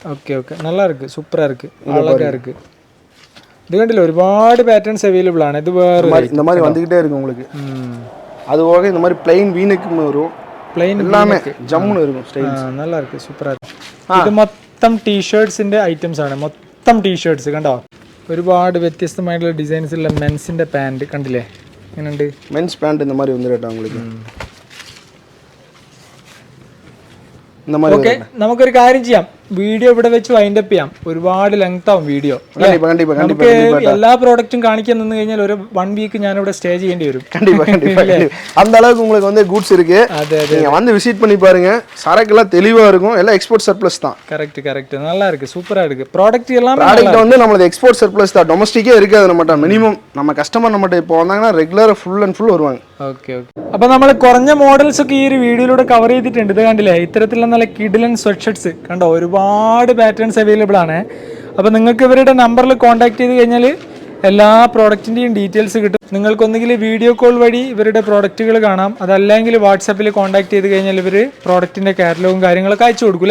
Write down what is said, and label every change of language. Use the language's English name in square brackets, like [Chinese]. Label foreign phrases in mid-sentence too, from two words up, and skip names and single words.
[English] okay okay, [Tamil] நல்லா இருக்கு, சூப்பரா இருக்கு, அழகா இருக்கு. இது கண்டில ഒരുപാട് [English] patterns available [Tamil] ആണ്. இது வேற இந்த மாதிரி வந்துகிட்டே இருக்கு உங்களுக்கு. அது போக இந்த மாதிரி [English] plain v-neck [Tamil] வரும். plain எல்லாமே ஜம்முன்னு இருக்கும் ஸ்டைல்ஸ். நல்லா இருக்கு, சூப்பரா இருக்கு. [Malayalam] ഇത് മൊത്തം ടീ-ഷർട്ട്സിന്റെ ഐറ്റംസ് ആണ്. മൊത്തം ടീ-ഷർട്ട്സ് കണ്ടോ, ഒരുപാട് വ്യത്യസ്തമായിട്ടുള്ള ഡിസൈൻസ് ഉള്ള മെൻസിന്റെ പാന്റ് കണ്ടില്ലേ, എങ്ങനെയുണ്ട്? [English] mens pant [Tamil] இந்த மாதிரி வந்து കേട്ടോ உங்களுக்கு. இந்த மாதிரி [Malayalam] ഓക്കെ, നമുക്കൊരു കാര്യം ചെയ്യാം, വീഡിയോ ഇവിടെ വെച്ച് [English] wind up [Malayalam] ചെയ്യാം. ഒരുപാട് ലെങ്ത് ആവും വീഡിയോ. നമുക്ക് എല്ലാ പ്രോഡക്റ്റും കാണിക്കാൻ നിന്ന് കഴിഞ്ഞാൽ ഒരു 1 വീക്ക് ഞാൻ ഇവിടെ സ്റ്റേ ചെയ്യേണ്ടി വരും. [Tamil] அந்த அளவுக்கு உங்களுக்கு வந்து கூட்ஸ் இருக்கு. நீங்க வந்து விசிட் பண்ணி பாருங்க, சரக்குலாம் தெளிவா இருக்கும், எல்லாம் [English] export surplus [Tamil] தான். [English] correct correct, [Tamil] நல்லா இருக்கு, சூப்பரா இருக்கு. ப்ராடக்ட் எல்லாம் ப்ராடக்ட் வந்து நம்மளது [English] export surplus [Tamil] தான், டொமஸ்டிக்கே இருக்காது நம்மட்ட. மினிமம் நம்ம கஸ்டமர் நம்மட்ட இப்போ வந்தாங்கன்னா ரெகுலரா [English] full and full [Tamil] வருவாங்க. [Malayalam] ഓക്കെ ഓക്കെ, അപ്പൊ നമ്മൾ കുറഞ്ഞ മോഡൽസ് ഒക്കെ ഈ ഒരു വീഡിയോയിലൂടെ കവർ ചെയ്തിട്ടുണ്ട്. ഇത് കണ്ടില്ലേ, ഇത്തരത്തിലുള്ള നല്ല കിഡിലൻ [English] sweat shirts [Malayalam] കണ്ടോ, ഒരുപാട് [English] patterns available [Malayalam] ആണ്. അപ്പോൾ നിങ്ങൾക്ക് ഇവരുടെ നമ്പറിൽ കോൺടാക്ട് ചെയ്ത് കഴിഞ്ഞാൽ എല്ലാ പ്രോഡക്റ്റിൻ്റെയും ഡീറ്റെയിൽസ് കിട്ടും. നിങ്ങൾക്കൊന്നെങ്കിൽ [English] video call [Malayalam] വഴി ഇവരുടെ പ്രോഡക്റ്റുകൾ കാണാം, അതല്ലെങ്കിൽ വാട്സാപ്പിൽ കോൺടാക്ട് ചെയ്ത് കഴിഞ്ഞാൽ ഇവർ പ്രോഡക്റ്റിൻ്റെ കാറ്റലോഗും കാര്യങ്ങളൊക്കെ അയച്ചു കൊടുക്കൂലേ?